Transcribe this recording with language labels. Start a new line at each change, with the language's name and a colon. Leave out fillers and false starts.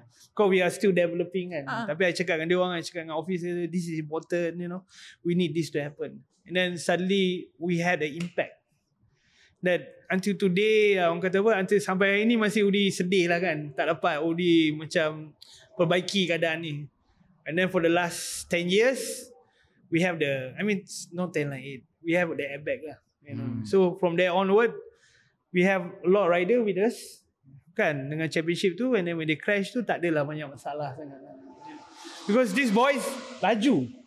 English: Because we are still developing kan.
Malay: Tapi I cakap dengan dia orang, I cakap dengan officer,
English: this is important, you know. We need this to happen. And then suddenly we had an impact.
Malay: That until today, orang kata apa, until sampai hari ni masih Udi sedih lah kan. Tak dapat Udi macam perbaiki keadaan ni.
English: And then for the last 10 years, we have the, I mean, not 10 like 8. We have the airbag lah. You know. So from there onward, we have a lot of rider with us.
Malay: Kan, dengan championship tu,
English: and then when they crash
Malay: tu, tak adalah banyak masalah sangat.
English: Because these boys laju.